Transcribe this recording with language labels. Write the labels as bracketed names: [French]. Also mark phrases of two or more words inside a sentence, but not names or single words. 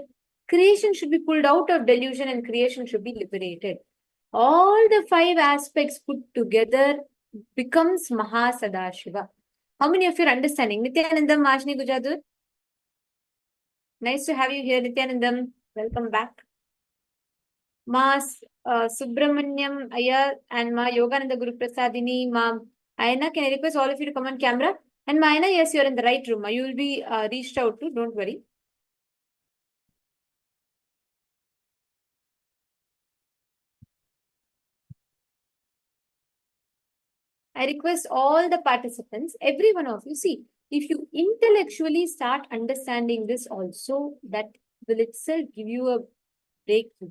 [English] Creation should be pulled out of delusion and creation should be liberated. All the 5 aspects put together becomes Mahasadashiva. How many of you are understanding? Nityanandam, Mashni Gujadur. Nice to have you here, Nityanandam. Welcome back. Ma Subramanyam Ayya and Ma Yogananda Guru Prasadini, Ma Ayana, can I request all of you to come on camera? And Ma Ayana, yes, you're in the right room. You will be reached out to, don't worry. I request all the participants, every one of you, see, if you intellectually start understanding this also, that will itself give you a breakthrough.